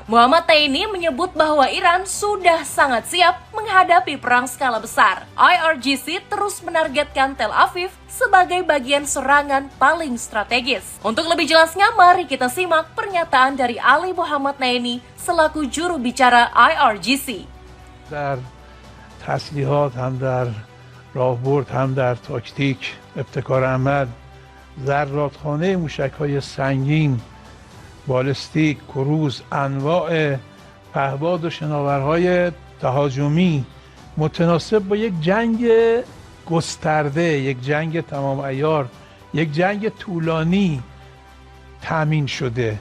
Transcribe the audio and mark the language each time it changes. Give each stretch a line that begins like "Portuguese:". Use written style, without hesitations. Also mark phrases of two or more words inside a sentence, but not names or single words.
Indonesian: Muhammad Taini menyebut bahwa Iran sudah sangat siap menghadapi perang skala besar. IRGC terus menargetkan Tel Aviv sebagai bagian serangan paling strategis. Untuk lebih jelasnya, mari kita simak pernyataan dari Ali Muhammad Naini selaku juru bicara IRGC.
Persian: در تسلیحات هم در راهبرد هم در تاکتیک ابتکار عمل ذراتخانه موشک‌های سنگین بالستیک کروز انواع پهباد و شناورهای تهاجمی متناسب با یک جنگ گسترده، یک جنگ تمام عیار، یک جنگ طولانی تامین شده.